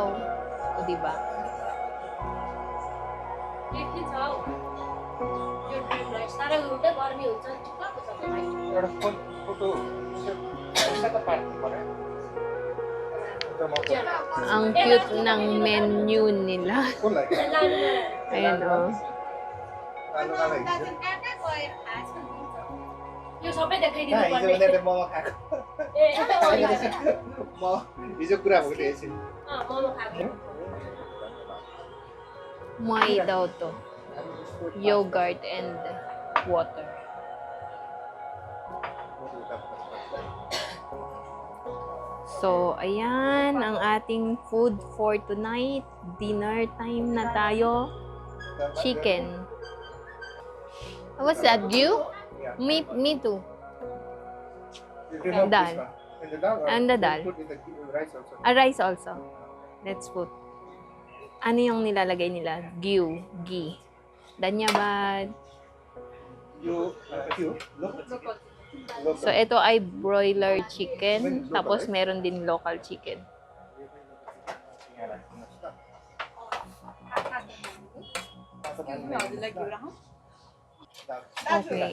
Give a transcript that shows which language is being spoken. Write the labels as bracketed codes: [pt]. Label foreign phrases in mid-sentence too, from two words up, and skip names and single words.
[tl] O, diba? [ne] एउटा फोटो सेटअप पार्नु पर्यो [tl] Ang cute ng menu nila. Ayan, o. [ne] यो सबै देखाइदिनु हिजो पर्ने उनीहरूले मोमो खाएको ए म हिजो कुरा भएको थिएँ एकछिन मोमो खाएको [tl] May daw to. [en] Yogurt and water. [tl] So, ayan ang ating [en] food for tonight. [tl] Dinner time na tayo. [en] Chicken. What's that? You? Me too. And dal. And the dal. Put in the rice also. A rice also. Let's put. [tl] Ano yung nilalagay nila? [ne] Ghee. Danyabad. [en] Local. [tl] So, ito ay [en] broiler chicken. [tl] Tapos, meron din [en] local chicken. [tl] Okay.